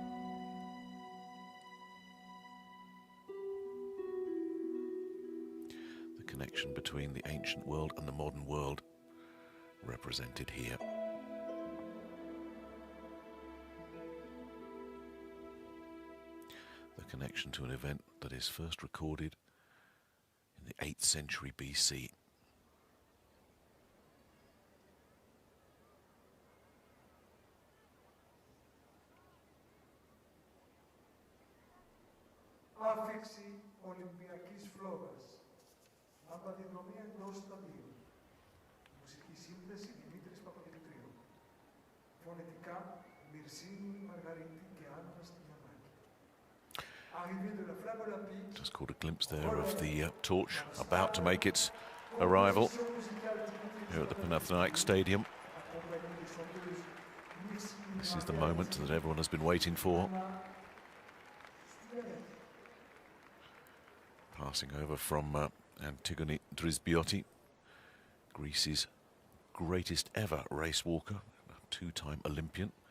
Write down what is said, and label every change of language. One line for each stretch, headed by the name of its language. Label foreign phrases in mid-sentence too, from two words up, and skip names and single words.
English: The connection between the ancient world and the modern world represented here. The connection to an event that is first recorded in the 8th century BC.
Greek: Άφιξη Ολυμπιακής φλόγας. Αμπαδιδρομή εντός σταδίου. Μουσική σύνθεση Δημήτρης Παπαδημητρίου. Φωνητικά Μυρσίνη Μαργαρίτη και Άννα Στυλιανάκη.
French: Arrivée de la flamme olympique.
English: Just caught a glimpse there of the torch about to make its arrival here at the Panathinaikos Stadium. This is the moment that everyone has been waiting for. Passing over from Antigone Drisbiotti, Greece's greatest ever race walker, a two-time Olympian.